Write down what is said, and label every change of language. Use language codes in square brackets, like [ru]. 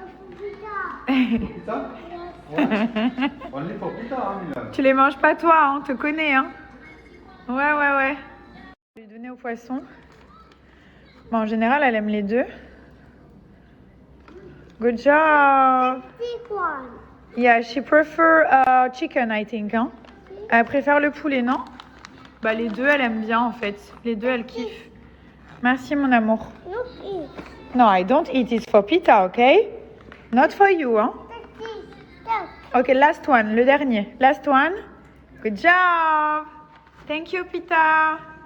[fr] Pita? Ouais. On est pour Pita, hein, Milan. Tu les manges pas toi, hein, te connais, hein. Ouais. Je vais lui donner au poisson. Bon, en général, elle aime les deux. [en] Good job. Yeah, she prefer chicken, I think. Hein. [fr] Elle préfère le poulet, non? Bah, les deux, elle aime bien, en fait. Les deux, elle kiffe. Merci, mon amour. [en] No, I don't eat. It's for Pita, okay? Not for you, hein? Ok, last one, [fr] le dernier. [en] Last one. Good job. Thank you, Pita.